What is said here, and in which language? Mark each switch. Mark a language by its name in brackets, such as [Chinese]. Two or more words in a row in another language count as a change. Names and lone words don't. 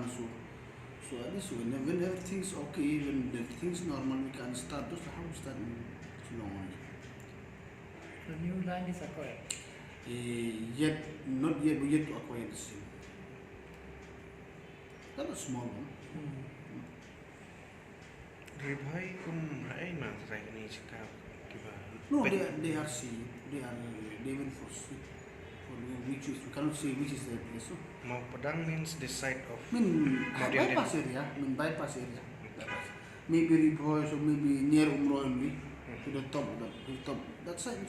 [English] So at least when everything's okay, when everything's normal, we can start. Just how we start in Shillong. The new land is acquired. Not yet, but yet to acquire the same. That's a small one. [Khasi] Ribhai kum rai ma trai ni chika kiba. [English] No, they are seeing. They went for sweet. For which is we cannot say which is the place. No? Mau Padang means this side of Bypass area. Bypass area. Maybe Ripoy, or maybe near Umrah only. To the top of the top. That's it.